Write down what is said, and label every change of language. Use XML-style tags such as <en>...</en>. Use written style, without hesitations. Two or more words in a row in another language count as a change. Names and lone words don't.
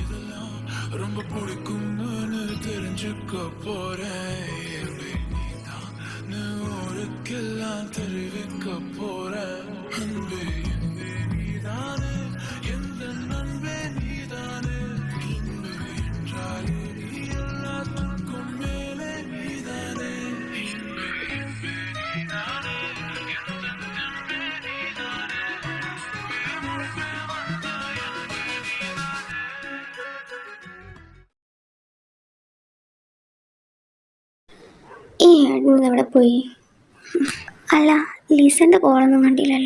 <ta>இதெல்லாம் புரிஞ்சுக்க போறேன் நீதான்னு ஊருக்கெல்லாம் தெரிவிக்க போறேன் அன்பே அன்பே நீதானே எந்த நண்பே நீதானே அன்பே என்றாலே நீ எல்லாத்துக்கும் மேலே நீதானே அன்பே அன்பே நீதானே எந்த நண்பே நீதானே முன்பே வந்தாய் அன்பே நீதானே.</ta> <ml>ഈ ഏട്ടൻ എവിടെ പോയി? അല്ല, ലിസന്റെ കോളൊന്നും കണ്ടില്ലല്ലോ.</ml>